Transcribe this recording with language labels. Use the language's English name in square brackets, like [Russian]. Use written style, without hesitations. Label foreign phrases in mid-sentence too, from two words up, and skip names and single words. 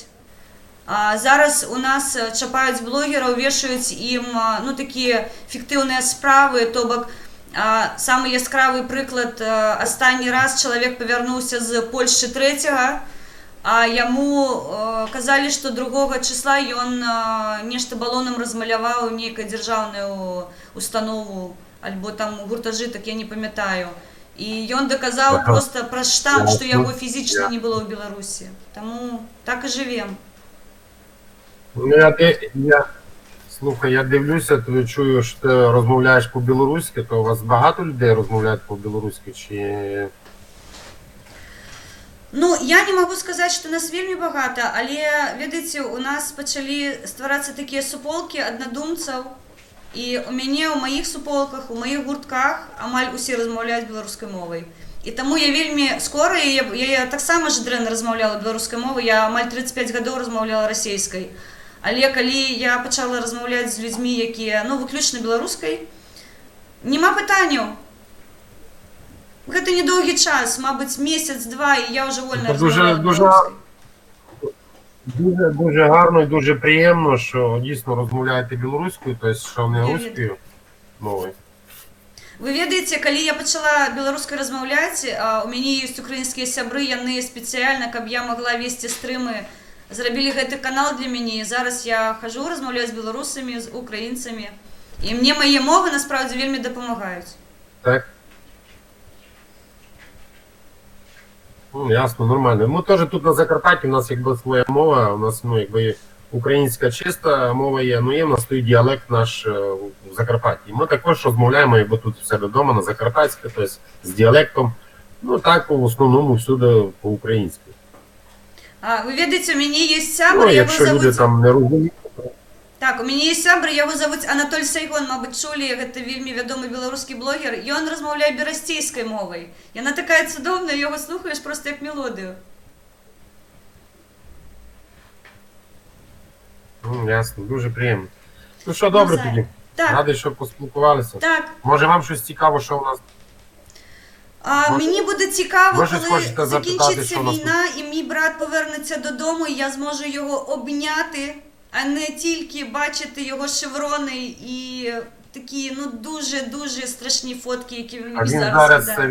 [Belarusian] Зараз у нас чапаюць блогераў, вешаюць ім такія фіктыўныя справы, то бок самы яскравы прыклад, астанні раз чалавек павярнуўся з Польшчы 3-го, а яму казалі, што 2 числа ён нешта балонам размаляваў нейкую дзяржаўную установу, альбо там гуртажытак, так я не памятаю. І ён даказаў проста праз штамп, што яго фізічна не было ў Беларусі. Таму так і жывем. Слухай, [Ukrainian] я дивлюся, то чую, що ти розмовляєш по-білоруськи, то у вас багато людей розмовляють по-білоруськи, чи... [Belarusian] Ну, я не могу сказаць, што нас вельмі багата, але, ведаеце, у нас пачалі стварацца такія суполкі аднадумцаў, і у мяне ў маіх суполках, у маіх гуртках амаль усе размаўляюць беларускай мовай. І тому я вельмі скоро, я так само жадрэнна размаўляла беларускай мовай, я амаль 35 гадоў размаўляла расейскай. Але калі я пачала размаўляць з людзьмі, якія, ну, выключна беларускай, няма пытанняў. Гэта недоўгі час, мабыць, месяц-два, і я вже вольна размаўляю беларускай. [Ukrainian] Дуже гарно і дуже приємно, що дійсно розмовляєте білоруською, тобто, що не руською мовою. [Belarusian] Вы ведаеце, калі я пачала беларускай размаўляць, у мяне ёсць украінскія сябры, яны спецыяльна, каб я магла весці стрымы, зрабілі гэты канал для мяне, і зараз я хожу размаўляць з беларусамі, з украінцамі, і мне мае мовы насправді вельмі дапамагаюць. [Ukrainian] Так. Ну, ясно, нормально. Ми теж тут на Закарпатті, у нас якби своя мова, у нас, ну, якби українська чиста мова є, ну є в нас той діалект наш в Закарпатті. Ми також розмовляємо якби тут в себе вдома на закарпатське, тобто з діалектом, ну так, в основному всюди по-українськи. [Belarusian] Ви ведаеце, у мяне є сябр, [Ukrainian] ну, якщо люди там не розуміють. [Belarusian] Так, у мяне є сябр, яго завуць Анатоль Сайгон, мабыць, чулі, гэта вельмі вядомы беларускі блогер, і ён размаўляе берасцейскай мовай. Яна такая цудоўная, яго слухаеш просто як мелодыю. [Ukrainian] Ясно, дуже приємно. Ну що, добре тоді. Так. Радий, що поспілкувалися. Так. Може вам щось цікаво, що у нас? Мені буде цікаво, коли запитати, закінчиться що у нас війна і мій брат повернеться додому, і я зможу його обняти, а не тільки бачити його шеврони і такі, ну, дуже-дуже страшні фотки, які він мені зараз скидає.